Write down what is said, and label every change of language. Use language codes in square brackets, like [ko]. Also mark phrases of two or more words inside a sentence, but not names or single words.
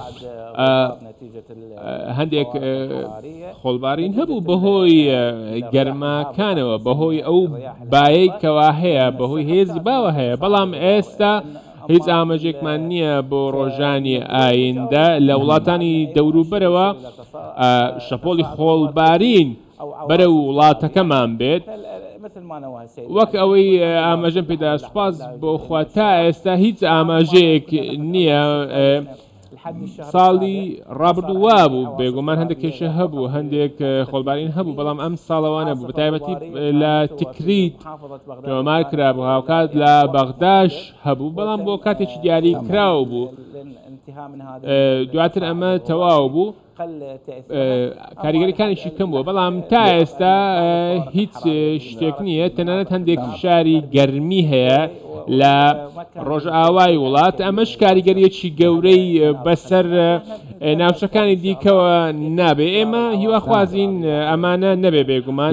[ckb] هەندێک خۆڵبارین هەبوو بەهۆی گەرماکانەوە بەهۆی ئەو بایەکەوە هەیە بەهۆی هێزی باوە هەیە بەڵام ئێستا هیچ ئاماژێکمان نییە بۆ ڕۆژانی ئایندە لە وڵاتانی دەوروبەرەوە شەپۆڵی خۆڵبارین بەرە وڵاتەکەمان بێت [ar] مثل ما نوه السيد [ckb] وەک ئەوەی ئاماژەم پێدا سوپاس بۆخوا تا ئێستا هیچ ئاماژەیەک نییە. ساڵی ڕابردووا بوو بێگومان هەندێک کێشە هەبوو هەندێک خۆڵبارین هەبوو بەڵام ئەم ساڵەوانە بوو بەتایبەتی لە تکریت تۆمار کرابوو هاوکات لە بەغداش هەبوو بەڵام بۆ کاتێکی دیاری کراو بوو دواتر ئەمە تەواو بوو کاریگەریەکانیشی کەم بووە بەڵام تا ئێستا هیچ شتێک نییە تەنانەت هەندێک فشاری گەرمی هەیە لە ڕۆژئاوای وڵات ئەمەش کاریگەریەکی گەورەی بەسەر ناوچەکانی دیکەوە نابێ ئێمە هیواخوازین ئەمانە نەبێ بێگومان